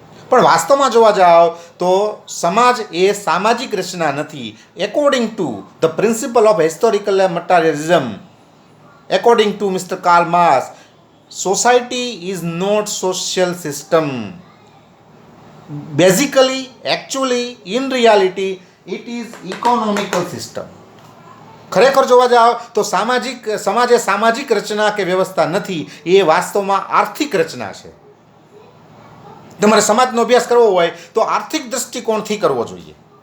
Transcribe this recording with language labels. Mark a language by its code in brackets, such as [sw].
[gu] પણ વાસ્તવમાં જોવા જાઓ તો સમાજ એ સામાજિક રચના નથી. [en] According to the principle of historical materialism, according to mister Karl Marx, society is not social system. Basically, actually, in reality, it is economical system. [gu] ખરેખર જોવા જાઓ તો સમાજ એ સામાજિક રચના કે વ્યવસ્થા નથી, એ વાસ્તવમાં આર્થિક રચના છે. તમારે સમાજનો અભ્યાસ કરવો હોય તો આર્થિક દૃષ્ટિકોણથી કરવો જોઈએ.